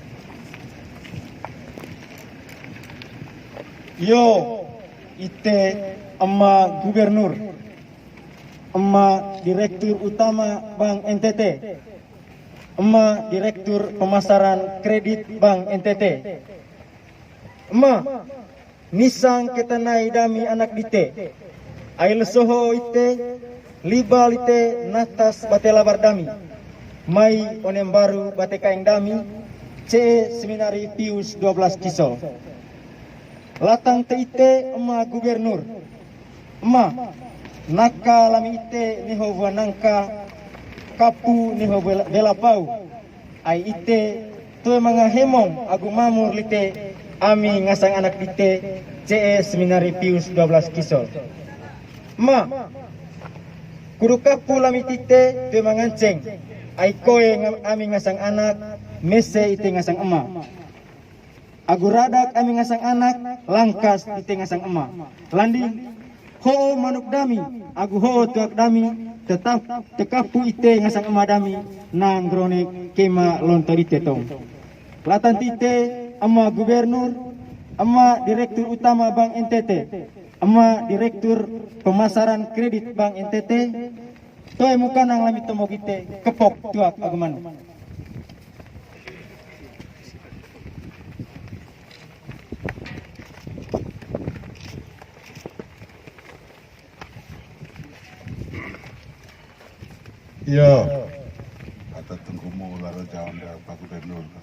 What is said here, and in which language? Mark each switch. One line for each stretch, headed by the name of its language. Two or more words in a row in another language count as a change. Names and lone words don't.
Manggarai: Yo, ite Emma Gubernur, Emma Direktur Utama Bank NTT, Emma Direktur Pemasaran Kredit Bank NTT, Emma Nisang ketanai dami anak dite, ail soho ite, libal ite natas batela bardami, mai onem baru batekaing dami, CE Seminari Pius 12 Kisol. Latang te ite Emma Gubernur, Emma naka lami ite niho nangka kapu niho bela pau, ai ite tu mga hemong agu mamur lite ami ngasang anak lite CE Seminari Pius 12 Kisol. Emma kudu kapu lami tite tu manganceng, ai koe ami ngasang anak mese ite ngasang Emma. Agu radak ami ngasang anak langkas ite ngasang Emma. Landi ho manuk dami agu ho tuak dami tetap tekapu ite ngasang Emma dami nang grone kema lontor ite tong. Latan tite Emma Gubernur, Emma Direktur Utama Bank NTT, Emma Direktur Pemasaran Kredit Bank NTT, toe muka nang lami tomo kite kepok tuak agu manuk.
Indonesian: Iya, kata tunggumu lalu jawab dari Pak Gubernur.